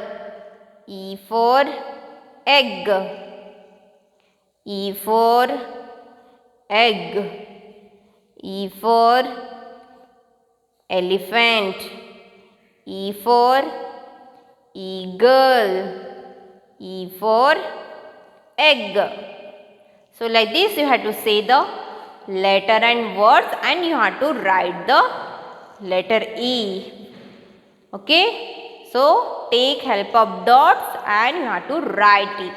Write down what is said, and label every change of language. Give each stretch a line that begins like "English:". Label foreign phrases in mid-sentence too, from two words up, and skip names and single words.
English: E for egg. E for egg. E for elephant. E for eagle. E for egg. So like this you have to say the letter and words and you have to write the letter E. Okay. So take help of dots and you have to write it.